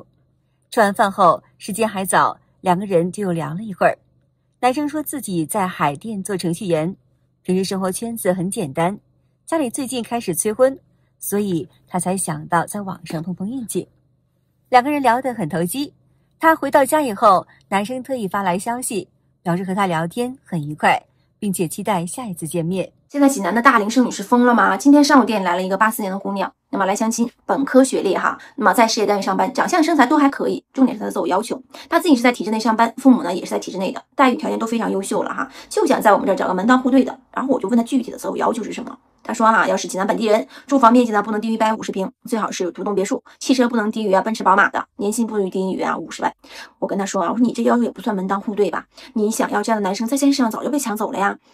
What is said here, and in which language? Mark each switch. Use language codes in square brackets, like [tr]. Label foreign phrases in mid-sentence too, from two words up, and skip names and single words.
[zh] 吃完飯後，時間還早，2個人就又聊了一會兒。男生說自己在海淀做程序員，平時生活圈子很簡單，家裡最近開始催婚，所以他才想到在網上碰碰運氣。2個人聊得很投機。他回到家以後，男生特意發來消息，表示和他聊天很愉快，並且期待下一次見面。現在濟南的大齡剩女是瘋了嗎？今天上午店裡來了一個84年的姑娘，那麼來相親，本科學歷哈，那麼在事業單位上班，長相身材都還可以，重點是她的擇偶要求，她自己是在體制內上班，父母呢也是在体制內的，待遇条件都非常優秀了哈，就想在我们這兒找個門當戶對的。然後我就問她具體的擇偶要求是什麼，她說哈，要是濟南本地人，住房面積呢不能低於150平，最好是有獨棟別墅，汽車不能低於奔馳寶馬的，年薪不能低於50萬。我跟她說啊，我說你這要求也不算門當戶對吧？你想要這樣的男生，在現實上早就被搶走了呀。